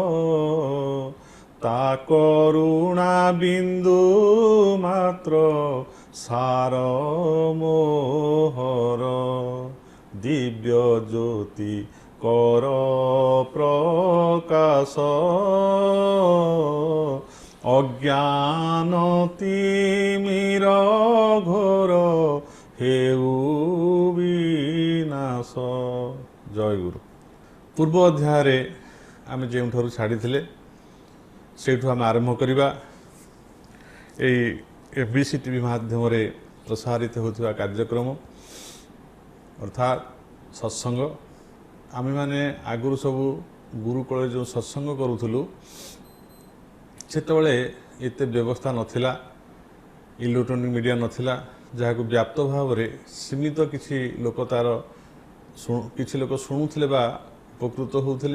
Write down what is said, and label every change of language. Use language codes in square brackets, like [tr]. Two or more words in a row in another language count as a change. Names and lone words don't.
[or] ତା କରୁଣା ବିନ୍ଦୁ ମାତ୍ର ସାର ମୋହର ଦିବ୍ୟ ଜ୍ୟୋତି କର ପ୍ରକାଶ ଅଜ୍ଞାନ ତିମିର ଘୋର ହେଉ ବିନାଶ। ଜୟ ଗୁରୁ। ପୂର୍ବ ଅଧ୍ୟାୟରେ ଆମେ ଯେଉଁଠାରୁ ଛାଡ଼ିଥିଲେ ସେଇଠୁ ଆମେ ଆରମ୍ଭ କରିବା। ଏଇ FBC TV ମାଧ୍ୟମରେ ପ୍ରସାରିତ ହେଉଥିବା କାର୍ଯ୍ୟକ୍ରମ ଅର୍ଥାତ୍ ସତ୍ସଙ୍ଗ। ଆମେମାନେ ଆଗରୁ ସବୁ ଗୁରୁକୁଳରେ ଯେଉଁ ସତ୍ସଙ୍ଗ କରୁଥିଲୁ ସେତେବେଳେ ଏତେ ବ୍ୟବସ୍ଥା ନଥିଲା, ଇଲେକ୍ଟ୍ରୋନିକ୍ ମିଡ଼ିଆ ନଥିଲା, ଯାହାକୁ ବ୍ୟାପ୍ତ ଭାବରେ ସୀମିତ କିଛି ଲୋକ କିଛି ଲୋକ ଶୁଣୁଥିଲେ ବା ଉପକୃତ ହେଉଥିଲେ।